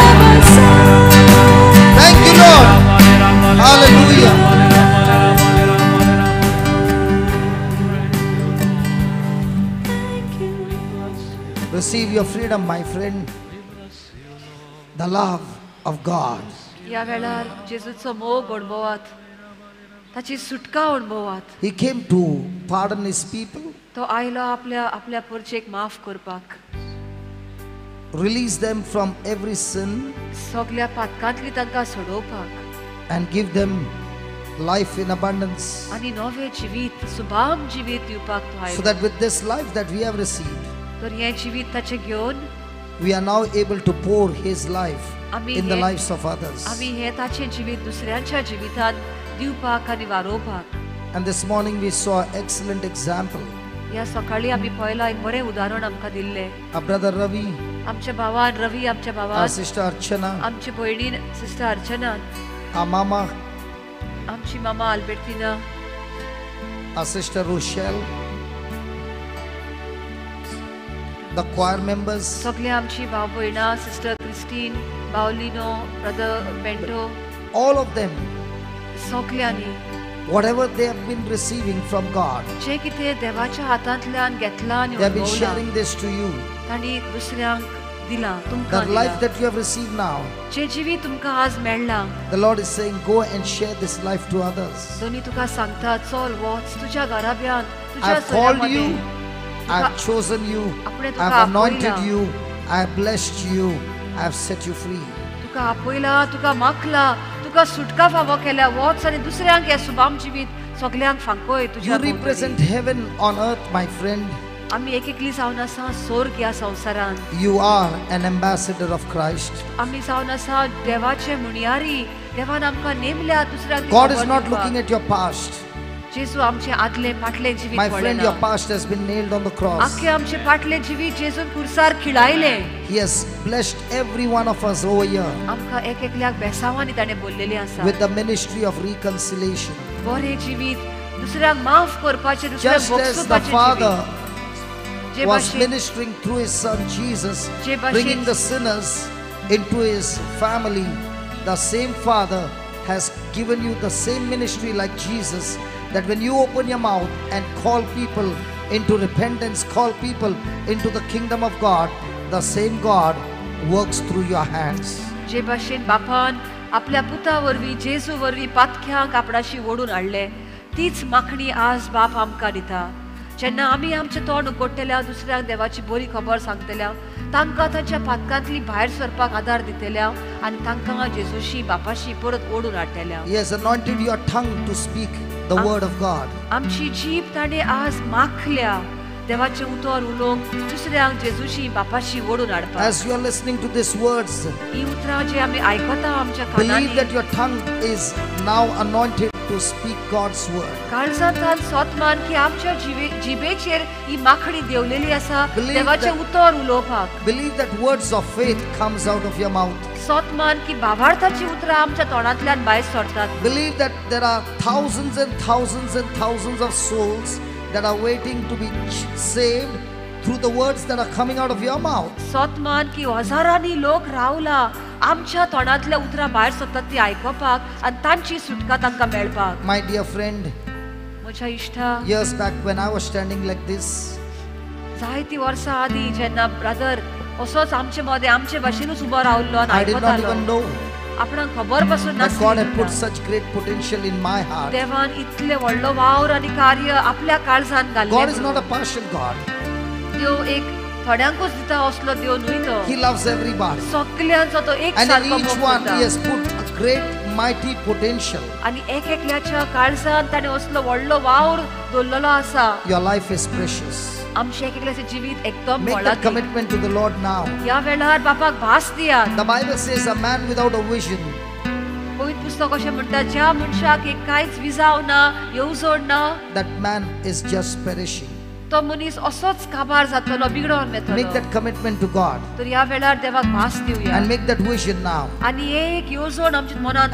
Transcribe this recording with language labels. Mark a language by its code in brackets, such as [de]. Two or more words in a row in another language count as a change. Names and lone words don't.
[en] Thank you, Lord. Hallelujah. Receive your freedom, my friend. The love of God. [kok] या वेळार जेजूचो मोग अणभवात. ताची सुटका अणभवात. [en] He came to pardon his people, [kok] तो आयलो आपल्या परचेक माफ करपाक, [en] release them from every sin, [kok] सगळ्या पातकांतली तांकां सोडोवपाक [en] and give them life in abundance. [kok] आनी नवे जिवीत, सुभाम जिवीत दिवपाक तो [en] So [kok] आयलो. [en] that with this life that we have received, [kok] तर हें जिवीत ताचें घेवन [en] we are now able to pour his life [kok] आमी [en] in the [kok] हे- [en] lives of others. [kok] आमी हें ताचें जिवीत दुसऱ्यांच्या जिवितांत दिवपाक आनी वारोवपाक. [en] And this morning we saw an excellent example. [kok] ह्या सकाळी आमी पळयलां एक बरें उदाहरण आमकां दिल्लें. [en] Our brother Ravi, [kok] आमच्या भावान रवी, आमच्या [en] our [kok] भावान, [en] sister Archana, [kok] आमच्या भयणीन सिस्टर अर्चनान, [en] our mama, [kok] आमची मामा आल्बर्टिना, [en] our sister Rochelle, the choir members, [kok] सगळे आमची भाव भयणां, सिस्टर क्रिस्टीन, बावलिनो, ब्रदर बेंटो, [en] all of them, [kok] सगळ्यांनी [en] whatever they have been receiving from God, [kok] जे कितें देवाच्या हातांतल्यान घेतलां आनी [en] they have been [kok] अनुभवलां, [en] sharing this to you. [kok] तांणी दुसऱ्यांक दिलां, [en] The [kok] तुमकां [en] life [kok] दिलां. [en] that you have received now, [kok] जे जिवीत तुमकां आज मेळ्ळां, [en] the Lord is saying, go and share this life to others. [kok] दोनी तुका सांगता, चल वच तुज्या घराब्यान, [en] I [kok] तुज्या [en] have called [kok] सोयऱ्यां [en] you, [kok] मदें. [en] I have chosen you, [kok] आपणे [en] I [kok] तुका [en] have anointed [kok] आपयलां. [en] you, I have blessed you, I have set you free. [kok] तुका आपयला, तुका माखला, तुका सुटका फावो केल्या, वच आनी दुसऱ्यांक हे सुभाम जिवीत सगळ्यांक फांकोय तुज्या [en] You represent heaven on earth, my friend. [kok] आमी एक एकली जावन आसा स्वर्ग ह्या संवसारान. [en] You are an ambassador of Christ. [kok] आमी जावन आसा देवाचे मुणयारी. देवान आमकां नेमल्या दुसऱ्यांक [en] God is [kok] खबर [en] not [kok] दिवपाक. [en] looking at your past. [kok] जेजू आमचे आदले फाटले जिवीत [en] My friend, your [kok] पळयना. [en] past has been nailed on the cross. [kok] आख्खे आमचे फाटले जिवीत जेजून कुर्सार खिळायले. [en] He has blessed every one of us over here [kok] आमकां एक एकल्याक बेसावांनी ताणें बोललेले आसा. [en] with the ministry of reconciliation. [kok] बरे जिवीत, दुसऱ्यांक माफ करपाचे, दुसऱ्यांक [en] Just as the [kok] बोगसुपाचे [en] Father [kok] जिवीत. जे [en] was [kok] भाशेन [en] ministering through his son Jesus, [kok] जे भाशेन- [en] bringing the sinners into his family, the same Father has given you the same ministry like Jesus, that when you open your mouth and call people into repentance, call people into the kingdom of God, the same God works through your hands. [kok] जे भाशेन बापान आपल्या पुता वरवीं जेजू वरवीं पातक्यांक आपणाशी ओडून हाडले, तीच माखणी आज बाप आमकां दिता. जेन्ना आमी आमचें तोंड उगडटल्या, दुसऱ्यांक देवाची बरी खबर सांगतल्या, तांकां तांच्या पातकांतली भायर सरपाक आदार दितल्या आनी तांकां जेजूशी बापाशी परत ओडून हाडटल्या. [en] He has anointed your tongue to speak the word of God. [kok] आमची जीब ताणें आज माखल्या देवाचें उतर उलोवंक, दुसऱ्यांक जेजूशी बापाशी ओडून हाडपाक. [en] As you are listening to these words, [kok] ही उतरां जे आमी आयकता आमच्या [en] believe [kok] कानांनी, [en] that your tongue is now anointed to speak God's word. [kok] काळजांतल्यान सोतमान की आमच्या जिबेचेर ही माखणी देवलेली आसा [en] Believe [kok] देवाचें [en] that- [kok] उतर उलोवपाक. [en] Believe that words of faith comes out of your mouth. [kok] सोतमान की भावार्थाची उतरां आमच्या तोंडांतल्यान भायर सरतात. [en] Believe that there are thousands and thousands and thousands of souls that are waiting to be saved through the words that are coming out of your mouth. [kok] सोतमान की हजारांनी लोक रावला आमच्या तोंडांतल्या उतरां भायर सरतात ती आयकपाक आनी तांची सुटका तांकां मेळपाक. [en] My dear friend, [kok] म्हज्या इश्टा, [en] years back when I was standing like this, [kok] जायती वर्सां आदीं जेन्ना ब्रदर असोच आमचे मदें आमचे भाशेनूच उबो रावल्लो आनी [en] I did not even [kok] आयकतालो, [en] know [kok] आपणाक खबर पासून [en] that God had put [kok] नासली. [en] such great potential in my heart. [kok] देवान इतले व्हडलो वावर आनी कार्य आपल्या काळजांत [en] God is not [kok] घाल्ले. [en] a partial God. [kok] देव एक थोड्यांकूच दिता असलो देव न्हय तो. [en] He loves everybody. [kok] सगळ्यांचो तो एक [en] And in [kok] सारको [en] each [kok] मोग [en] one [kok] करता. [en] He has put a great mighty potential. [kok] आनी एक एकल्याच्या काळजांत ताणें असलो व्हडलो वावर दवरलेलो आसा. [en] Your life is precious. [kok] आमचे एक एकल्याचें जिवीत एकदम [en] Make that [kok] मोलादीक. [en] commitment to the Lord now. [kok] ह्या वेळार बापाक भास दियात. [en] The Bible says a man without a vision, [kok] पवित्र पुस्तक अशें म्हणटा, ज्या मनशाक एक कांयच विजाव ना, येवजण ना, [en] that man is just perishing. [kok] तो मनीस असोच काबार जातलो, बिगडोन [en] Make [kok] येतलो. [en] that commitment to God [kok] तर ह्या वेळार देवाक भास दिवया [en] and make that vision now. [kok] आनी एक येवजण आमच्या मनांत